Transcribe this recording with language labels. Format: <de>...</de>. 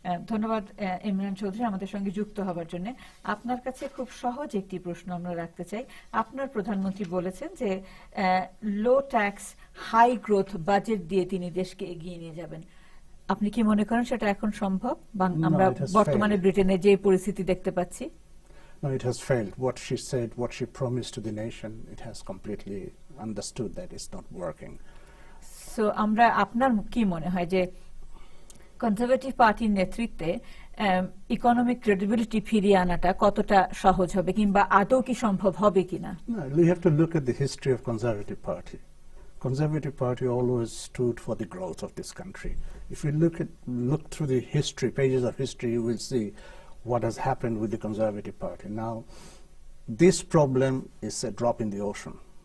<bn>ধন্যবাদ ইমরান চৌধুরী আমাদের সঙ্গে যুক্ত হওয়ার জন্য। আপনার কাছে খুব সহজ একটি প্রশ্ন আমরা রাখতে চাই। আপনার প্রধানমন্ত্রী বলেছেন যে লো ট্যাক্স হাই গ্রোথ বাজেট দিয়ে তিনি দেশকে এগিয়ে নিয়ে যাবেন। আপনি কি মনে করেন সেটা এখন সম্ভব? আমরা বর্তমানে ব্রিটেনে যে পরিস্থিতি দেখতে পাচ্ছি।</bn> <en>No, it has failed. What she said, what she promised to the nation, it has completely understood that it's not working.</en> <bn>So, আমরা আপনার কি মনে হয় যে কনজারভেটিভ পার্টির নেতৃত্বে ইকোনমিক ক্রেডিবিলিটি ফিরিয়ে আনাটা কতটা সহজ হবে, কিংবা আদৌ কি সম্ভব হবে কিনা?</bn> <en>No, we have to look at the history of Conservative Party. Conservative Party always stood for the growth of this country. If we look through the history, pages of history, you will see what has happened with the Conservative Party. Now, this problem is a drop in the ocean.</en>